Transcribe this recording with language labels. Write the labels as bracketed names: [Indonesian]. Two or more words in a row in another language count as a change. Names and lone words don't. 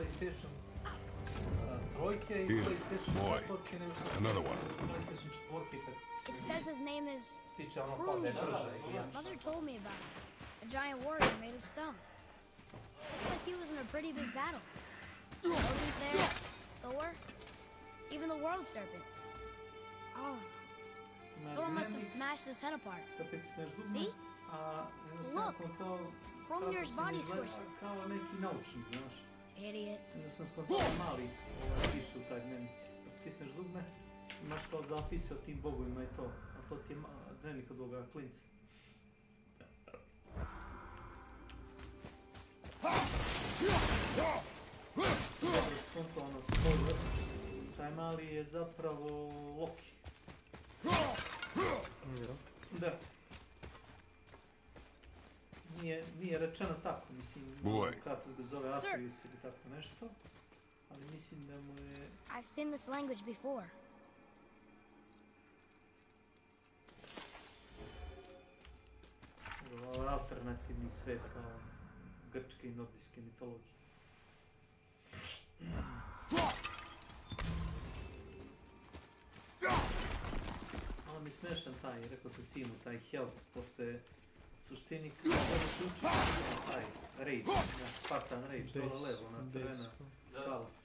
[Serbian] PlayStation trojke i [English] Here, PlayStation boy. [Serbian] četvorke nego što [English] Another one. [Serbian] PlayStation četvorke kad [English] It says his name is [Serbian] tiče ono kao da je brže i jače. [English] Mother told me about it. A giant warrior made of stone. Looks like he was in a pretty big battle. Odin's there, Thor, even the world serpent. Oh, Thor must have smashed his head apart. See? Look, Hromnir's body squished. [Serbian] Kao neki naučnik, znaš. [English] Idiot. [Serbian] Onda sam skontao mali piše u taj dnevnik. Kad pisneš dugme, imaš kao zapise o tim bogovima i to. A to ti je dnevnik od ovoga klinca. Dobro skontao ono spoiler. Taj mali je zapravo Loki. Da. Nije rečeno tako, mislim, kako ga zove Atreus ili tako nešto, ali mislim da mu je... [English] I've seen this language before. [Serbian] Alternativni svet kao grčke i nordijske mitologije. Ali mi smešan taj, rekao sam sinu, taj health, postoje suštini kada se uči taj rage, naš [English] Spartan rage, [Serbian] dole levo, ona crvena skala.